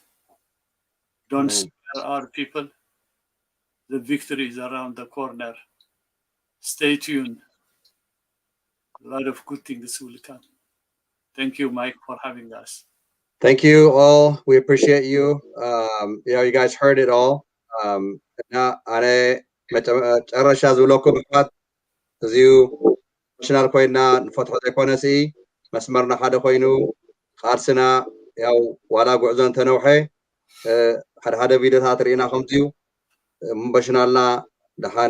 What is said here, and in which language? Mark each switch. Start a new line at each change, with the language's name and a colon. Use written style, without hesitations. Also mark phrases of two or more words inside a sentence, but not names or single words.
English: Don't spare our people. The victory is around the corner. Stay tuned. A lot of good things will come. Thank you, Mike, for having us. Thank you all. We appreciate you. You guys heard it all.
Tigrinya: መጨረሻ ዝብለኩም ምክንያት እዚሁ ናሽናል ኮይና ንፈትሖ ዘይኮነሲ መስመርና ሓደ ኮይኑ ቃልስና ያው ዋላ ጉዕዞ እንተነውሐ ሓደ ቪድዮታት ርኢና ከምዚዩ እምበሽናልና ድሓን